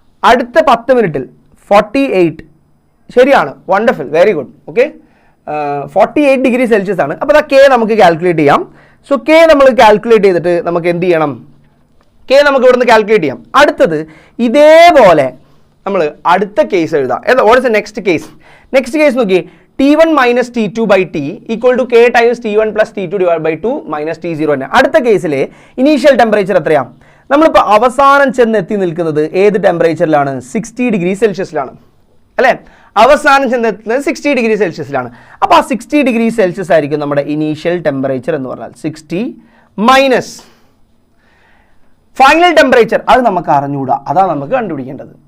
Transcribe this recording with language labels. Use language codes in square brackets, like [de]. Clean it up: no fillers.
[ml] അടുത്ത 10 മിനിറ്റിൽ 48, ശരിയാണ്, wonderful, very good. Okay, 48 degree Celsius ആണ്. അപ്പോൾ കെ നമുക്ക് കാൽക്കുലേറ്റ് ചെയ്യാം. സോ കെ നമ്മൾ കാൽക്കുലേറ്റ് ചെയ്തിട്ട് നമുക്ക് എന്ത് ചെയ്യണം? കെ നമുക്ക് ഇവിടുന്ന് കാൽക്കുലേറ്റ് ചെയ്യാം. അടുത്തത് ഇതേപോലെ നമ്മൾ അടുത്ത കേസ് എഴുതാം. [en] What is the next case? Next case നോക്കി, T1 minus T2 by T equal to K times T1 plus T2 divided by 2 minus T0 തന്നെ. [ml] അടുത്ത കേസിൽ ഇനീഷ്യൽ ടെമ്പറേച്ചർ എത്രയാണ്? നമ്മളിപ്പോൾ അവസാനം ചെന്ന് എത്തി നിൽക്കുന്നത് ഏത് ടെമ്പറേച്ചറിലാണ്? 60 ഡിഗ്രി സെൽഷ്യസിലാണ് അല്ലേ? അവസാനം ചെന്നെത്തുന്നത് 60 ഡിഗ്രി സെൽഷ്യസിലാണ്. അപ്പോൾ ആ 60 ഡിഗ്രി സെൽഷ്യസ് ആയിരിക്കും നമ്മുടെ ഇനീഷ്യൽ ടെമ്പറേച്ചർ എന്ന് പറഞ്ഞാൽ. 60 മൈനസ് ഫൈനൽ ടെമ്പറേച്ചർ, അത് നമുക്ക് അറിഞ്ഞുകൂടാ, അതാണ് നമുക്ക് കണ്ടുപിടിക്കേണ്ടത്.